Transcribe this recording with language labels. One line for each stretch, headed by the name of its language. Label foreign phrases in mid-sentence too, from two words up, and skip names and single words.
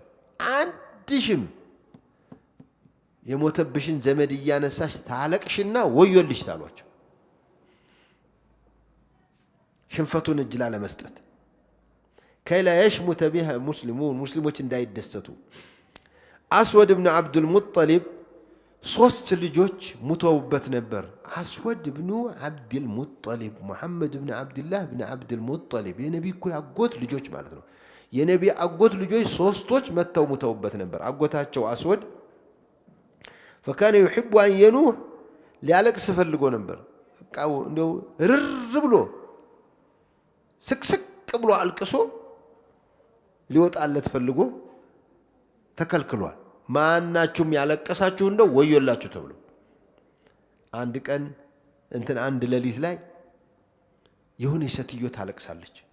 Amharic: አንድሽም የሞተብሽን ዘመድ እያነሳሽ ታለቅሽና ወዮልሽ ታሏቸው። ሽንፈቱን እጅ ላለመስጠት
Arabic: كلا يشمت بها المسلمون
Amharic: ሙስሊሞች እንዳይደሰቱ። አስወድ ብን አብዱል ሙጠሊብ 3 ልጆች ሙተውበት ነበር። አስወድ ብኑ አብዱል ሙጠሊብ ሙሐመድ ብን አብዱላህ ብን አብዱል ሙጠሊብ የነቢ እኮ አጎት ልጆች ማለት ነው። የነቢ አጎት ልጆች 3ቶች ሙተውበት ነበር። አጎታቸው አስወድ
Arabic: فكان يحب أن ينوح
Amharic: ሊያለቅስ ፈልጎ ነበር። በቃ እንደው ርር ብሎ ስቅስቅ ብሎ አልቅሶ ሊወጣለት ፈልጎ ተከልክሏል። ማናችሁም ያለቀሳችሁ እንደው ወዮላችሁ ተብሎ አንድ ቀን አንድ ሌሊት ላይ የሆነ ሴትዮ ታለቅሳለች።